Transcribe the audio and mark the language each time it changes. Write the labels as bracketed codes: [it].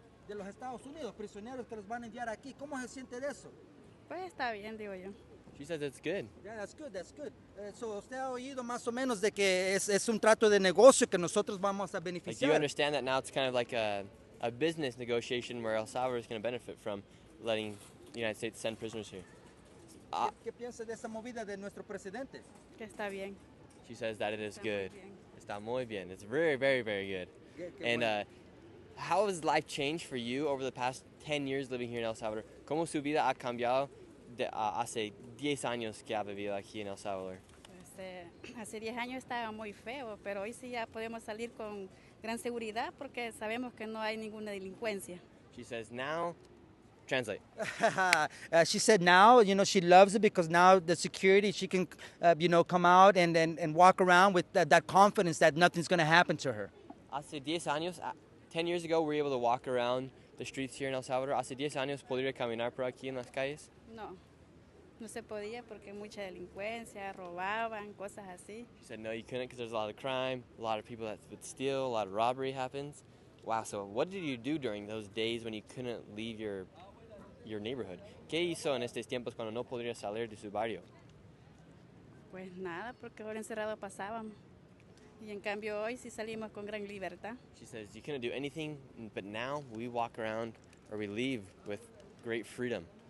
[es] De los Estados Unidos, prisioneros que los van a enviar aquí. ¿Cómo se siente de eso? Pues está bien, digo yo. [en] She says it's good. Yeah, that's good. [es] So, ¿usted ha oído más o menos de que es un trato de negocio que nosotros vamos a [en] Like, do [es] beneficiar? [en] you understand that now it's kind of like a business negotiation where El Salvador is going to benefit from letting the United States send prisoners here? [es] ¿Qué piensa de esa movida de nuestro presidente? Que está bien. [en] She says that it is [es] Está muy [en] good. [es] bien. Está muy bien. [en] It's very, very, very good. And how has life changed for you over the past 10 years living here in El Salvador? [es] ¿Cómo su vida ha cambiado de hace 10 años que ha vivido aquí en El Salvador? Pues, hace 10 años estaba muy feo, pero hoy sí ya podemos salir con gran seguridad porque sabemos que no hay ninguna delincuencia. [en] She says now, translate. She said now, she loves it because now the security, she can, come out and walk around with that confidence that nothing's going to happen to her. [es] Hace 10 años, [en] 10 years ago, we were able to walk around the streets here in El Salvador. [es] Hace 10 años, podría caminar por aquí en las calles. No se podía porque mucha delincuencia, robaban, cosas así. [en] She said no, you couldn't because there's a lot of crime, a lot of people that would steal, a lot of robbery happens. Wow, so what did you do during those days when you couldn't leave your neighborhood? [es] ¿Qué hizo en estos tiempos cuando no podría salir de su barrio? Pues nada, porque ahora encerrado pasábamos. Y en cambio hoy sí salimos con gran libertad. [en] She says you couldn't do anything, but now we walk around or we leave with great freedom.